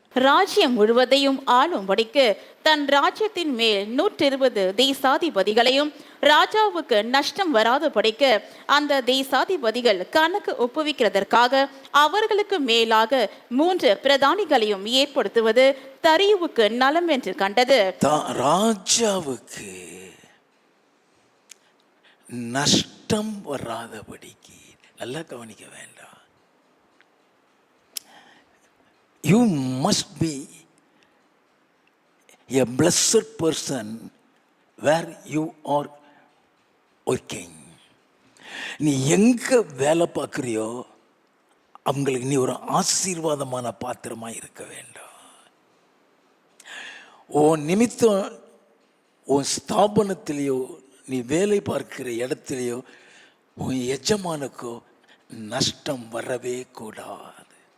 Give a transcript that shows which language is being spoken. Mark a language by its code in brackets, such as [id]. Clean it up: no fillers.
[ta] ராஜ்யம் முழுவதையும் ஆளும்படிக்கு தன் ராஜ்யத்தின் மேல் 120 தேசாதிபதிகளையும் ராஜாவுக்கு நஷ்டம் வராதபடிக்கு அந்த தேசாதிபதிகள் கணக்கு ஒப்புவிக்கிறதற்காக அவர்களுக்கு மேலாக 3 பிரதானிகளையும் ஏற்படுத்துவது தரியுவுக்கு நலம் என்று கண்டது. ராஜாவுக்கு நஷ்டம் வராதபடிக்கு, நல்லா கவனிக்க வேண்டாம். [en] You must be a blessed person where you are working. [ta] நீ எங்க வேலை பார்க்குறியோ அவங்களுக்கு நீ ஒரு ஆசீர்வாதமான பாத்திரமா இருக்க வேண்டும். உன் நிமித்தம் உன் ஸ்தாபனத்திலேயோ நீ வேலை பார்க்கிற இடத்துலையோ உன் எஜமானுக்கோ நஷ்டம் வரவே கூடாது.